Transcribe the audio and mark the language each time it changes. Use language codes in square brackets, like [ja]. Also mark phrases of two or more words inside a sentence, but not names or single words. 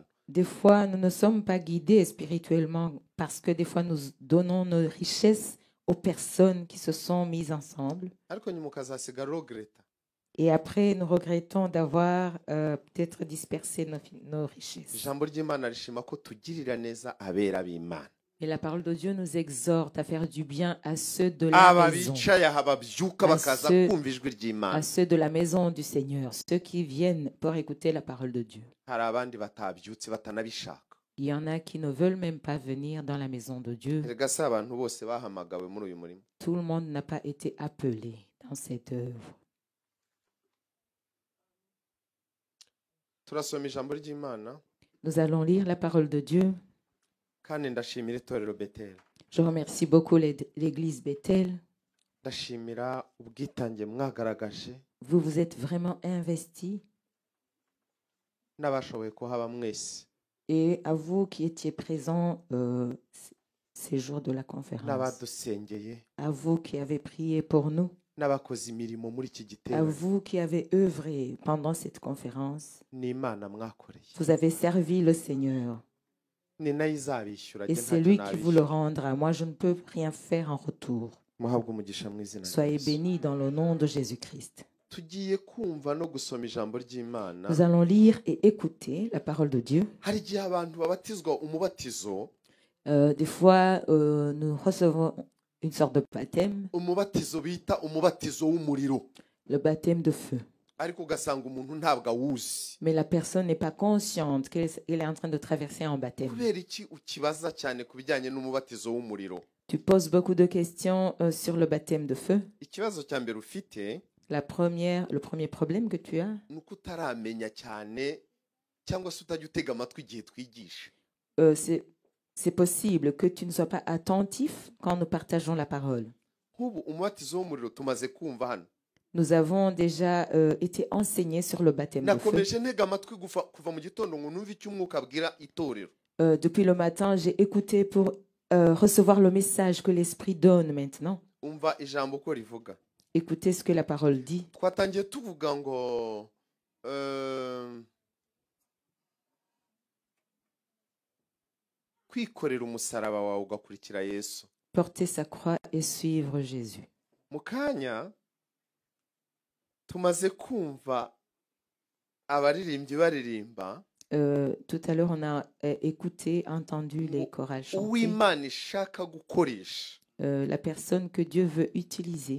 [fr] Des fois, nous ne sommes pas guidés spirituellement parce que des fois, nous donnons nos richesses aux personnes qui se sont mises ensemble. [rw] Ariko nyuma ukazasigara uregreta. [fr] Et après, nous regrettons d'avoir peut-être dispersé nos richesses. [rw] Ijambo ry'Imana rishima ko tugirira neza abera b'Imana. [fr] Et la parole de Dieu nous exhorte à faire du bien à ceux de la [rw] Aba [fr] maison, [rw] bicaye aha babyuka bakaza kumva ijwi ry'Imana. [fr] à ceux de la maison du Seigneur, ceux qui viennent pour écouter la parole de Dieu. [rw] Hari abandi batabyutse batanabishaka. [fr] Il y en a qui ne veulent même pas venir dans la maison de Dieu. [rw] Erega si abantu bose bahamagawe muri uyu murimo. [fr] Tout le monde n'a pas été appelé dans cette œuvre. [rw] Turasoma ijambo ry'Imana [fr] Nous allons lire la parole de Dieu. [rw] kandi ndashimira itorero Beteli. [fr] Je remercie beaucoup l'église Bethel. [rw] Ndashimira ubwitange mwagaragaje [fr] Vous vous êtes vraiment investis. [rw] n'abashoboye kuhaba mwese [fr] Et à vous qui étiez présents ces jours de la conférence. [rw] n'abadusengeye [fr] À vous qui avez prié pour nous. [rw] n'abakoze imirimo muri iki [fr] À [rw] gitero. [fr] vous qui avez œuvré pendant cette conférence. [rw] Ni Imana mwakoreye. [fr] Vous avez servi le Seigneur. [rw] Ni nayo izabishyura [fr] Et [rw] njye [fr] c'est [rw] ntacyo [fr] lui qui vous le [rw] nabishyura. [fr] rendra. Moi, je ne peux rien faire en retour. [rw] Muhabwe umugisha mu izina rya [fr] Soyez [rw] Yesu. [fr] bénis dans le nom de Jésus-Christ. [rw] Tugiye kumva no gusoma ijambo ry'Imana. [fr] Nous allons lire et écouter la parole de Dieu. [rw] Hari igihe abantu babatizwa umubatizo, [fr] Des fois, nous recevons une sorte de baptême, [rw] umubatizo bita umubatizo w'umuriro, [fr] le baptême de feu. [rw] ariko ugasanga umuntu ntabwo awuzi. [fr] Mais la personne n'est pas consciente qu'elle est en train de traverser un baptême. [rw] Kubera iki ukibaza cyane ku bijyanye n'umubatizo w'umuriro? [fr] Tu poses beaucoup de questions sur le baptême de feu. [rw] Ikibazo cya mbere ufite [fr] Le premier problème que tu as, [rw] ni uko utaramenya cyane cyangwa se utajya utega amatwi igihe twigisha. [fr] c'est possible que tu ne sois pas attentif quand nous partageons la parole. [rw] Nk'ubu umubatizo w'umuriro tumaze kumva hano. [fr] Nous avons déjà été enseignés sur le baptême de feu. [rw] Nakomeje ntega amatwi kuva mu gitondo ngo numve icyo umwuka abwira itorero. [fr] Depuis le matin, j'ai écouté pour recevoir le message que l'Esprit donne maintenant. [rw] Umva ijambo ko rivuga. [fr] Écoutez ce que la parole dit. [rw] Twatangiye tuvuga ngo kwikorera umusaraba wawe ugakurikira Yesu. [fr] Porter sa croix et suivre Jésus. [rw] Mu kanya tumaze kumva abaririmbyi baririmba [fr] Tout à l'heure, on a écouté, entendu les chorales chanter. [rw] uw'Imana ishaka gukoresha [fr] La personne que Dieu veut utiliser,